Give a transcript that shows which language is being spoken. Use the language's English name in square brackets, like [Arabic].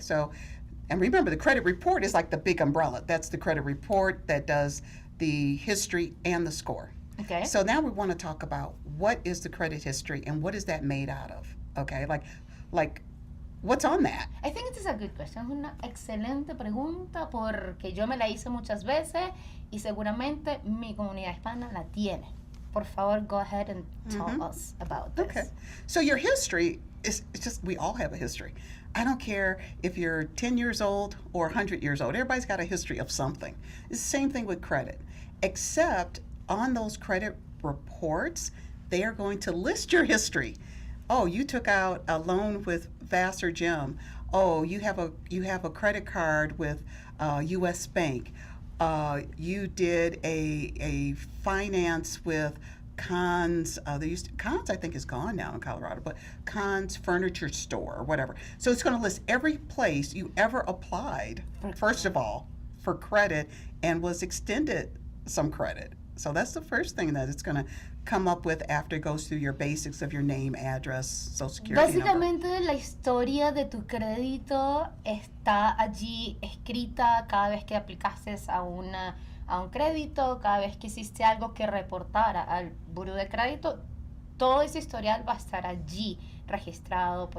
[English] So, and remember, the credit report is like the big umbrella. That's the credit report that does the history and the score. Okay. So now we want to talk about what is the credit history and what is that made out of? Okay. Like what's on that? I think it is a good question. [Spanish] Es una excelente pregunta porque yo me la hice muchas veces y seguramente mi comunidad hispana la tiene. Por favor, [English] go ahead and tell us about this. Okay. So your history is, it's just, we all have a history. I don't care if you're 10 years old or 100 years old. Everybody's got a history of something. It's the same thing with credit, except on those credit reports, they are going to list your history. Oh, you took out a loan with Vassar Gym. Oh, you have a credit card with U.S. Bank. You did a finance with Conn's. Conn's I think is gone now in Colorado, but Conn's Furniture Store or whatever. So it's going to list every place you ever applied. First of all, for credit and was extended some credit. So that's the first thing that it's going to come up with after it goes through your basics of your name, address, social security number. [Spanish] Básicamente la historia de tu crédito está allí escrita cada vez que aplicaste a un crédito, cada vez que hiciste algo que reportara al buró de crédito, todo ese historial va a estar allí registrado.